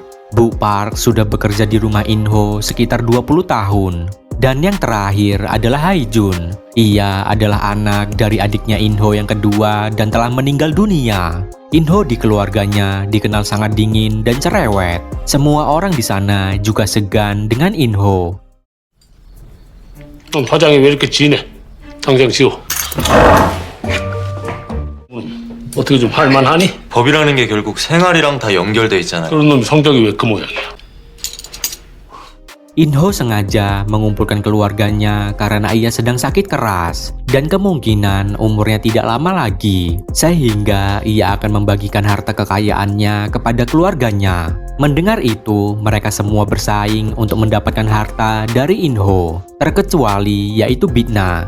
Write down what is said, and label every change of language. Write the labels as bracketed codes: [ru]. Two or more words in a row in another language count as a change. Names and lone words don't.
[id] Bu Park sudah bekerja di rumah In-ho sekitar 20 tahun. Dan yang terakhir adalah Hae-jun. Ia adalah anak dari adiknya In-ho yang kedua dan telah meninggal dunia. In-ho di keluarganya dikenal sangat dingin dan cerewet. Semua orang di sana juga segan dengan In-ho. [ko] 화장이 왜 이렇게 진해? 당장 지워. 어떻게 좀 할만하니? 법이라는 게 결국 생활이랑 다 연결돼 있잖아요. 그런 놈이 성격이 왜 그 모양이야? [id] In-ho sengaja mengumpulkan keluarganya karena ia sedang sakit keras dan kemungkinan umurnya tidak lama lagi, sehingga ia akan membagikan harta kekayaannya kepada keluarganya. Mendengar itu, mereka semua bersaing untuk mendapatkan harta dari In-ho, terkecuali yaitu Bitna.